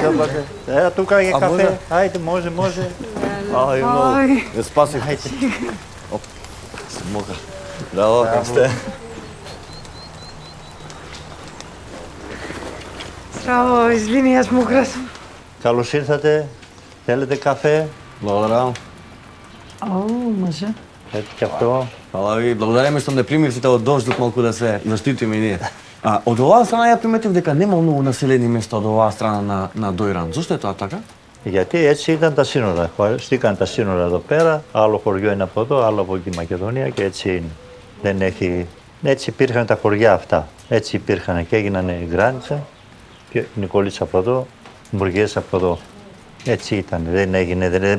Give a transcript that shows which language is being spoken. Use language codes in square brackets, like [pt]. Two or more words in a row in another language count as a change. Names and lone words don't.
[mk] Добар ден. Еа, тука е кафе. Ајде, може. Ај, многу. Не спасих. Оп, смога. Браво, как сте? Здраво, извини, јас мокра сум. [el] Καλώς ήρθατε. Θέλετε καφέ? [mk] Благодарам. Може. [el] Ето και αυτό. [mk] Фала ви, благодариме што не примирите од дождот малку да се заштитиме и ние. Од оваа страна ја приметив дека нема многу населени места од оваа страна на Дојран. Зошто е тоа така? [el] Γιατί έτσι ήταν τα σύνορα. Χωριστήκαν τα σύνορα εδώ πέρα. Άλλο χωριό είναι από εδώ, άλλο από εκεί Μακεδονία και έτσι είναι. Δεν έχει... Έτσι υπήρχαν τα χωριά αυτά. Έτσι υπήρχαν και έγιναν η Γκράνιτσα, και Νικολίτσα από εδώ, Μπουργές από εδώ. Έτσι ήταν. Δεν έγινε.